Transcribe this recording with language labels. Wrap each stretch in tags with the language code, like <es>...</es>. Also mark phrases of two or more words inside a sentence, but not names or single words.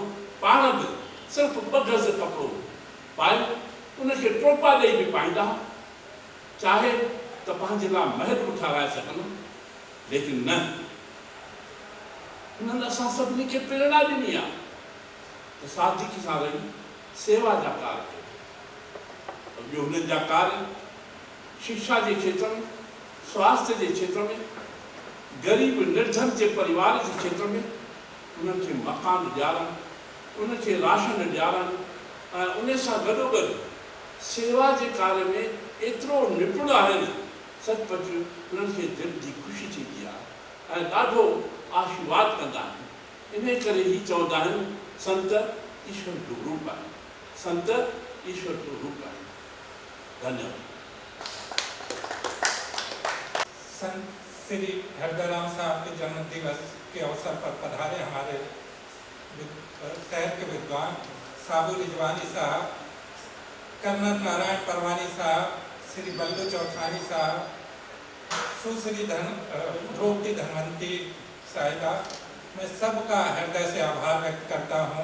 <sd>पाण बि सिर्फ़ु 2 गज़ कपिड़ो पाए उनखे टोपा ॾेई बि पाईंदा, चाहे त पंहिंजे लाइ महल बि ठाराए सघनि, लेकिन न, उन्हनि असां सभिनी खे प्रेरणा ॾिनी आहे त सादगी सां रही सेवा जा कार्य कयो। ॿियो हुननि जा कार्य शिक्षा जे क्षेत्र में, स्वास्थ्य जे क्षेत्र में, ग़रीब निर्धन जे परिवार जे क्षेत्र में उन्हनि खे मकान ॾियारणु, उनखे राशन ॾियारणु ऐं उन सां गॾोगॾु सेवा जे कार्य में एतिरो निपुण आहिनि, सचपच उन्हनि खे दिलि जी ख़ुशी थींदी आहे ऐं ॾाढो आशीर्वाद कंदा आहिनि। इन करे ई चवंदा आहिनि संत ईश्वर जो रूप आहे, संत ईश्वर जो रूप आहे। धन्यवाद।</sd> <hi>संत श्री हरदराम साहब के जन्म दिवस के अवसर पर पधारे हमारे शहर के विद्वान साबू रिजवानी साहब, कर्नल नारायण परवानी साहब, श्री बल्लू चौथानी साहब, सुश्री द्रौपदी धनवंती साहिबा, मैं सबका हृदय से आभार व्यक्त करता हूँ।</hi>